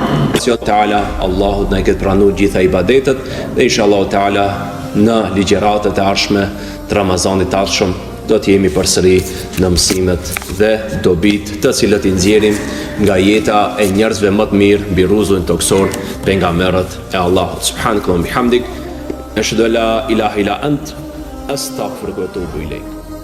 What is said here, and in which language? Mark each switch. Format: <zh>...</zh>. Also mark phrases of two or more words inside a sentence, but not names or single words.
<ar>إن شاء الله تعالى</ar> <sq>Allahu na këtë pranuar gjitha ibadetet dhe</sq> <ar>إن شاء الله تعالى</ar> <sq>në ligjëratet e ardhshme të Ramazanit të ardhshëm do të jemi përsëri në mësimet dhe dobit të cilët i nxjerrim nga jeta e njerëzve më të mirë mbi rrugën toksor pejgamberët e Allahut.</sq> <ar>سبحان الله بحمدك، أشهد أن لا إله إلا أنت، أستغفرك وأتوب إليك.</ar>